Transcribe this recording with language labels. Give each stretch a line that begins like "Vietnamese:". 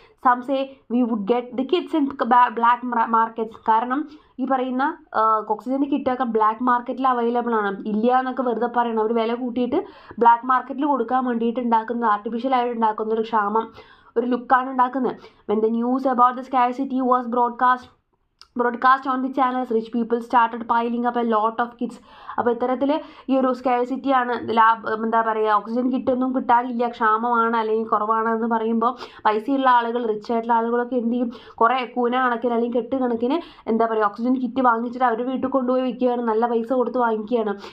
English: Some say we would get the kits in black markets.
Malayalam: കാരണം ഈ പറയുന്ന ഓക്സിജൻ്റെ കിറ്റൊക്കെ ബ്ലാക്ക് മാർക്കറ്റിൽ അവൈലബിൾ ആണ്. ഇല്ല എന്നൊക്കെ വെറുതെ പറയണം. അവർ വില കൂട്ടിയിട്ട് ബ്ലാക്ക് മാർക്കറ്റിൽ കൊടുക്കാൻ വേണ്ടിയിട്ട് ഉണ്ടാക്കുന്ന ആർട്ടിഫിഷ്യലായിട്ട് ഉണ്ടാക്കുന്ന ഒരു ക്ഷാമം, ഒരു ലുക്കാണ് ഉണ്ടാക്കുന്നത്.
English: When the news about the scarcity was broadcast on the channels, rich people started piling up a lot of kits.
Malayalam: അപ്പോൾ ഇത്തരത്തിൽ ഈ ഒരു സ്കാർസിറ്റിയാണ്, എന്താ പറയുക, ഓക്സിജൻ കിറ്റൊന്നും കിട്ടാനില്ല, ക്ഷാമമാണ് അല്ലെങ്കിൽ കുറവാണെന്ന് പറയുമ്പോൾ പൈസയുള്ള ആളുകൾ, റിച്ച് ആയിട്ടുള്ള ആളുകളൊക്കെ എന്ത് ചെയ്യും, കുറേ കൂന കണക്കിന് അല്ലെങ്കിൽ കെട്ട് കണക്കിന് എന്താ പറയുക ഓക്സിജൻ കിറ്റ് വാങ്ങിച്ചിട്ട് അവർ വീട്ടിൽ കൊണ്ടുപോയി വയ്ക്കുകയാണ്, നല്ല പൈസ കൊടുത്ത് വാങ്ങിക്കുകയാണ്.